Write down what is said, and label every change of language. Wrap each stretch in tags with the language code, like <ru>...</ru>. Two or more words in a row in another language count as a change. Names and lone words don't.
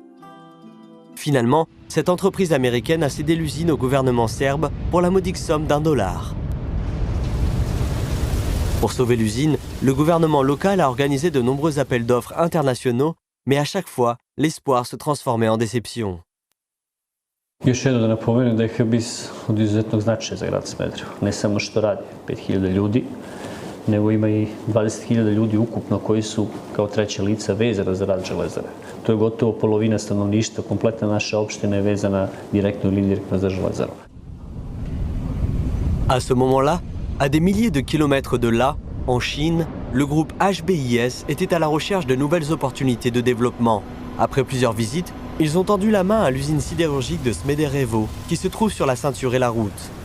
<fr>Finalement, cette entreprise américaine a cédé l'usine au gouvernement serbe pour la modique somme d'$1. Pour sauver l'usine, le gouvernement local a organisé de nombreux appels d'offres internationaux, mais à chaque fois, l'espoir se transformait en déception.</fr> <sr>Još jedno da napomenem da je Hebis od izuzetnog značaja za grad Smederevo. Ne samo što radi 5000 ljudi, nego ima i 20.000 ljudi ukupno koji su kao treća lica vezana za rad železare. To je gotovo polovina stanovništva, kompletna naša opština je vezana direktno ili indirektno za železaru.</sr> <fr>À ce moment-là, à des milliers de kilomètres de là, en Chine, le groupe HBIS était à la recherche de nouvelles opportunités de développement. Après plusieurs visites, ils ont tendu la main à l'usine sidérurgique de Smederevo, qui se trouve sur la ceinture et la route.</fr>